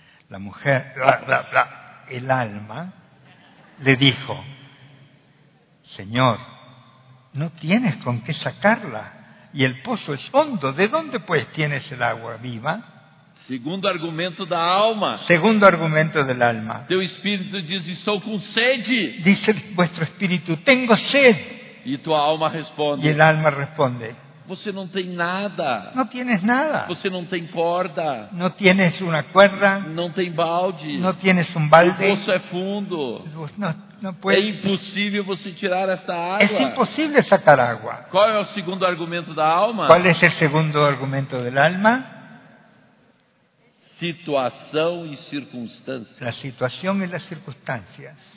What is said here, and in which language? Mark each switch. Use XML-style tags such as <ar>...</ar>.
<es>La mujer, bla, bla, bla, el alma le dijo: Señor, no tienes con qué sacarla y el pozo es hondo, ¿de dónde pues tienes el agua viva?</es> <pt>Segundo argumento da alma.</pt> <es>Segundo argumento del alma.</es> <pt>Teu espírito diz, estou com sede.</pt> <es>Dice vuestro espíritu, tengo sed.</es> <pt>E tua alma responde.</pt> <es>Y el alma responde.</es> <pt>Você não tem nada.</pt> <es>No tienes nada.</es> <pt>Você não tem corda.</pt> <es>No tienes una cuerda.</es> <pt>Não tem balde.</pt> <es>No tienes un balde.</es> <pt>O poço é fundo.</pt> <es>No puede.</es> <pt>É impossível você tirar esta água.</pt> <es>Es imposible sacar agua.</es> <pt>Qual é o segundo argumento da alma?</pt> <es>¿Cuál es el segundo argumento del alma?</es> <pt>Situação e circunstâncias.</pt> <es>La situación y las circunstancias.</es>